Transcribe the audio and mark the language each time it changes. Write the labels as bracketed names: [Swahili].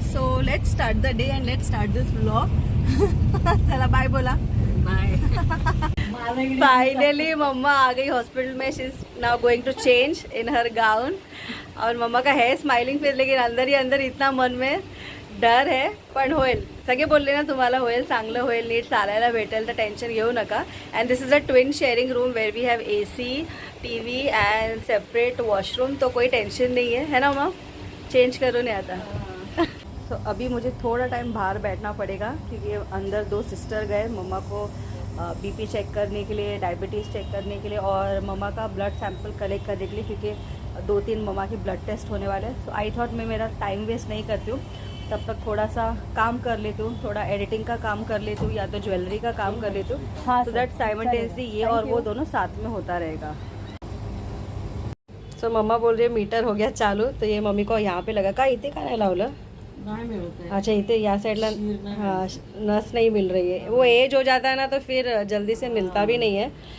[English] So let's start the day and let's start this vlog. [Marathi] चला bye बोला। [English] Bye. [Hindi] Finally मम्मा आ गई hospital में। [English] She is now going to change in her gown. [Hindi] और मम्मा का है smiling face, लेकिन अंदर ही अंदर इतना मन में डर है. [Marathi] पण होईल. सगळे बोलले ना तुम्हाला होईल, चांगलं होईल, नीट चालायला भेटेल, तर टेन्शन घेऊ नका. [English] And this is a twin sharing room where we have AC, TV and separate washroom. [Hindi] तो कोई टेंशन नहीं है ना माँ? चेंज करो नहीं आता. तो अभी मुझे थोड़ा टाइम बाहर बैठना पड़ेगा, क्योंकि अंदर 2 सिस्टर गए मम्मा को BP चेक करने के लिए, डायबिटीज़ चेक करने के लिए, और मम्मा का ब्लड सैंपल कलेक्ट करने के लिए, क्योंकि 2-3 मम्मा के ब्लड टेस्ट होने वाले हैं. [English] so I thought [Hindi] मैं मेरा टाइम वेस्ट नहीं करती हूँ, तब तक थोड़ा सा काम कर लेती हूँ, थोड़ा एडिटिंग का काम कर लेती हूँ, या तो ज्वेलरी का काम कर लेती हूँ. हाँ, सो दैट साइमल्टेनियसली ये और वो दोनों साथ में होता रहेगा. सो मम्मा बोल रही है मीटर हो गया चालू. तो ये मम्मी को यहाँ पे लगा का, [Marathi] इथे का नाही लावलं. [Hindi] अच्छा, [Marathi] इथे या साइडला [Hindi] हाँ नस नहीं मिल रही है. वो एज हो जाता है ना, तो फिर जल्दी से मिलता भी नहीं है.